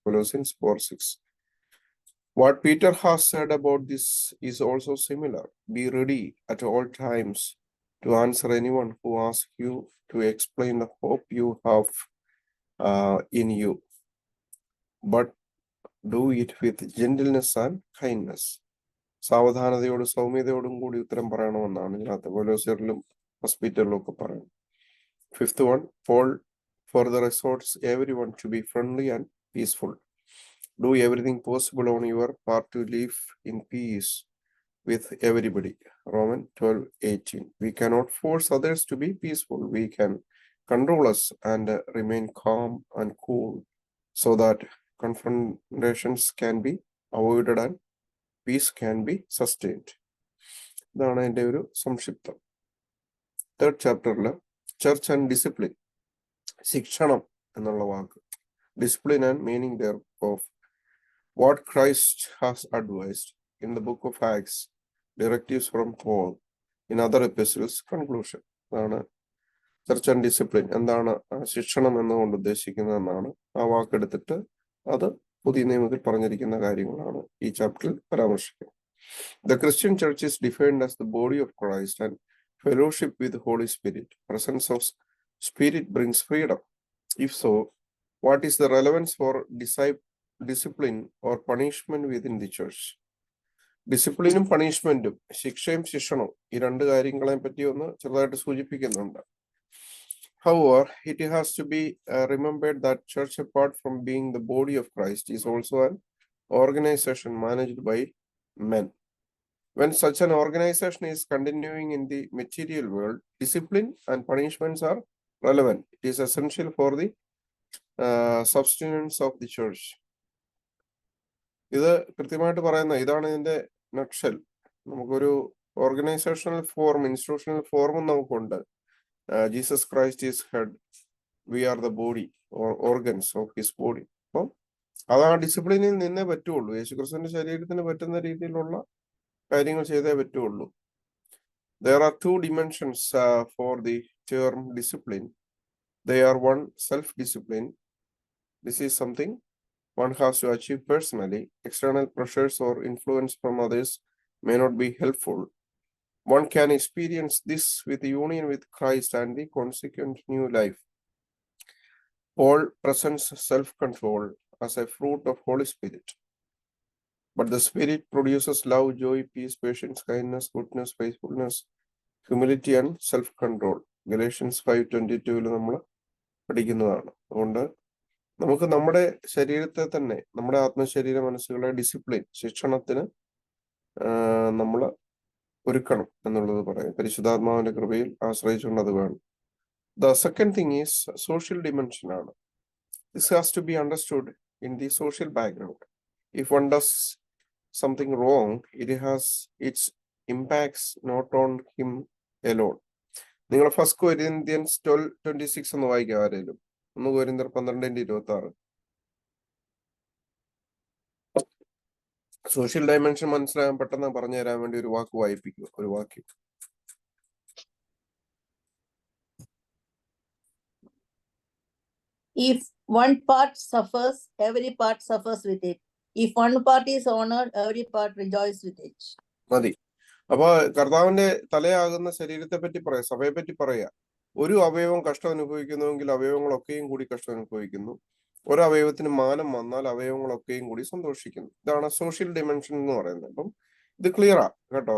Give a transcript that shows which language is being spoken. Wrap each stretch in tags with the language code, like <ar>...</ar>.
<en>Colossians 4:6. What Peter has said about this is also similar. Be ready at all times to answer anyone who asks you to explain the hope you have in you, but do it with gentleness and kindness.</en> <ml>സാവധാനതയോടും സൗമ്യതയോടും കൂടി ഉത്തരം പറയണമെന്നാണ് ഇതിനകത്ത് കൊലോസ്യരിലും ഹോസ്പിറ്റലിലും ഒക്കെ പറയുന്നത്.</ml> <en>Fifth one, Paul further exhorts everyone to be friendly and peaceful. Do everything possible on your part to live in peace with everybody. Romans 12:18. We cannot force others to be peaceful. We can control us and remain calm and cool so that confrontations can be avoided and peace can be sustained.</en> <ml>ഇതാണ് എൻ്റെ ഒരു സംക്ഷിപ്തം.</ml> <en>third ചാപ്റ്ററിൽ church and discipline,</en> <ml>ശിക്ഷണം എന്നുള്ള വാക്ക്,</ml> <en>Discipline and meaning there of what Christ has advised in the book of Acts, directives from Paul, in other epistles, conclusion.</en> <ml>അതാണ് church and discipline. എന്താണ് ശിക്ഷണം എന്നുകൊണ്ട് ഉദ്ദേശിക്കുന്നതെന്നാണ് ആ വാക്കെടുത്തിട്ട് അത് പുതിയ നിയമത്തിൽ പറഞ്ഞിരിക്കുന്ന കാര്യങ്ങളാണ് ഈ ചാപ്റ്ററിൽ പരാമർശിക്കുന്നത്.</ml> <en>The Christian church is defined as the body of Christ and fellowship with the Holy Spirit. Presence of Spirit brings freedom. If so, what is the relevance for discipline or punishment within the church?</en> <ml>ഡിസിപ്ലിനും പണിഷ്മെന്റും, ശിക്ഷയും ശിക്ഷണവും, ഈ രണ്ട് കാര്യങ്ങളെ പറ്റി ഒന്ന് ചെറുതായിട്ട് സൂചിപ്പിക്കുന്നുണ്ട്.</ml> <en>However, it has to be remembered that church, apart from being the body of Christ, is also an organization managed by men. When such an organization is continuing in the material world, discipline and punishments are relevant. It is essential for the subsistence of the church.</en> <ml>ഇത് കൃത്യമായിട്ട് പറയുന്ന ഇതാണ് ഇതിന്റെ നക്ഷൽ. നമുക്കൊരു organisational form, institutional ഫോമും നമുക്കുണ്ട്.</ml> <en>Jesus Christ is head, we are the body or organs of his body.</en> <ml>അപ്പം അത് ആ ഡിസിപ്ലിനിൽ നിന്നേ പറ്റുള്ളൂ. യേശുക്രിസ്തുവിന്റെ ശരീരത്തിന് പറ്റുന്ന രീതിയിലുള്ള കാര്യങ്ങൾ ചെയ്തേ പറ്റുള്ളൂ.</ml> <en>There are two dimensions for the term discipline. They are one, self-discipline. This is something one has to achieve personally. External pressures or influence from others may not be helpful. One can experience this with union with Christ and the consequent new life. Paul presents self-control as a fruit of Holy Spirit. But the Spirit produces love, joy, peace, patience, kindness, goodness, faithfulness, humility and self-control.</en> <ml>Galatians 5:22 നമ്മൾ പഠിക്കുന്നതാണ്. അതുകൊണ്ട് നമുക്ക് നമ്മുടെ ശരീരത്തെ തന്നെ, നമ്മുടെ ആത്മശരീര മനസ്സുകളെ discipline, ശിക്ഷണത്തിന് നമ്മൾ ഒരുക്കണം എന്നുള്ളത് പറയാം. പരിശുദ്ധാത്മാവിന്റെ കൃപയിൽ ആശ്രയിച്ചുകൊണ്ട് അത് വേണം.</ml> <en>The second thing is social dimension ആണ്. This has to be understood in the social background. If one does something wrong, it has its impacts not on him alone.</en> <ml>നിങ്ങൾ ഫസ്റ്റ് കൊരിന്ത്യൻസ് 12:26 ഒന്ന് വായിക്കാം ആരെങ്കിലും. 1 കൊരിന്ത്യർ 12:26. സോഷ്യൽ ഡയമെൻഷൻ മനസ്സിലാകാൻ പെട്ടെന്ന് പറഞ്ഞു തരാൻ വേണ്ടി ഒരു വാക്ക് വായിപ്പിക്കുക, ഒരു വാക്യം.</ml> <en>If one part suffers, every part suffers with it. If one part is honored, every part rejoices with it.</en> <ml>മതി. അപ്പൊ കർത്താവിന്റെ തലയാകുന്ന ശരീരത്തെ പറ്റി പറയാം, സഭയെ പറ്റി പറയാ. ഒരു അവയവം കഷ്ടം അനുഭവിക്കുന്നുവെങ്കിൽ അവയവങ്ങളൊക്കെയും കൂടി കഷ്ടം അനുഭവിക്കുന്നു. ഒരു അവയവത്തിന് മാനം വന്നാൽ അവയവങ്ങളൊക്കെയും കൂടി സന്തോഷിക്കുന്നു. ഇതാണ് സോഷ്യൽ ഡിമെൻഷൻ എന്ന് പറയുന്നത്. അപ്പം ഇത് ക്ലിയറാ കേട്ടോ.</ml>